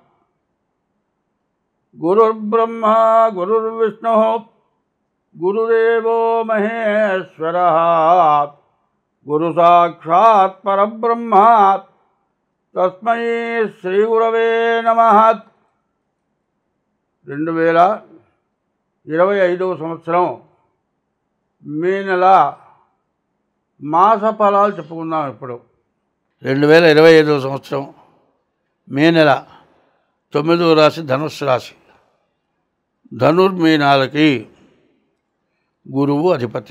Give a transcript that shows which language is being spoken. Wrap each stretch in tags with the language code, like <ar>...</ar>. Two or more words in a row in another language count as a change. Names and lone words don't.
<sa>गुरुर्ब्रह्मा गुरुर्विष्णुः गुरुदेवो महेश्वरः गुरुसाक्षात् परब्रह्म तस्मै श्रीगुरवे नमः।</sa> <te>2025 సంవత్సరం మే నెల మాస ఫలాలు చెప్పుకుందాం. ఇప్పుడు 2025 సంవత్సరం మే నెల 9వ రాశి ధనుస్సు రాశి. ధనుర్మీనాలకి గురువు అధిపతి.</te>